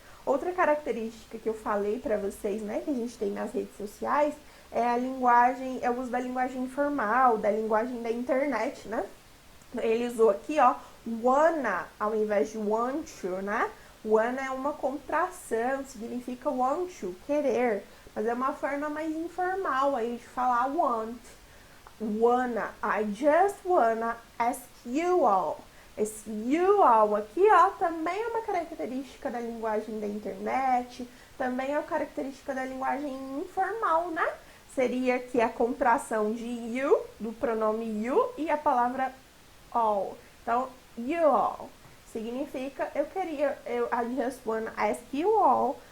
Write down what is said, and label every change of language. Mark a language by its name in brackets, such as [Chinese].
[Portuguese] Outra característica que eu falei pra vocês, né, que a gente tem nas redes sociais, é a linguagem, é o uso da linguagem informal, da linguagem da internet, né? Ele usou aqui, ó, wanna ao invés de want to, né? Wanna é uma contração, significa want to, querer, mas é uma forma mais informal aí de falar want. [English] Wanna, I just wanna ask you all. [Portuguese] Esse you all aqui, ó, também é uma característica da linguagem da internet, também é uma característica da linguagem informal, né? Seria aqui a contração de you, do pronome you, e a palavra all. Então, you all significa [English] I just wanna ask you all.